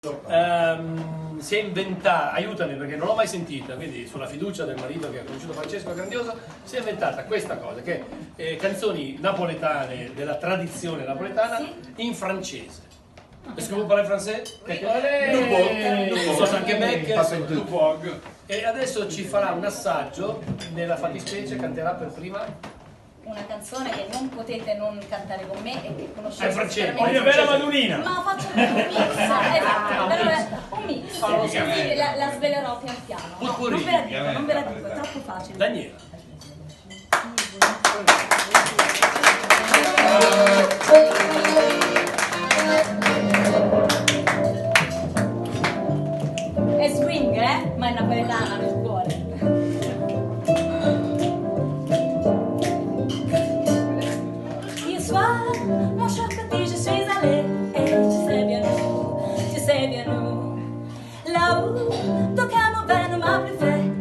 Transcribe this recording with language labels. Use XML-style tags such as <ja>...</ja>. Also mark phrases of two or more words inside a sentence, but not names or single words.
<it>Si è inventata, aiutami perché non l'ho mai sentita, quindi sulla fiducia del marito che ha conosciuto Francesco Grandioso, si è inventata questa cosa, che canzoni napoletane, della tradizione napoletana, in francese.</it> <fr>Est-ce que vous parlez français?</fr> <it>So anche Beck. E adesso ci farà un assaggio, nella fattispecie canterà per prima una canzone che non potete non cantare con me e che conoscete. È francese, voglio bene la Madonnina! Ma faccio un mix, esatto, però è un mix. Quindi la svelerò pian piano. No, non ve la dico, è troppo facile. Daniela. È swing, ma è napoletana nel cuore.</it> <fr>Mon cher petit, je suis allée et tu sais bien où, là où ton cœur m'envers m'a plus fait.</fr>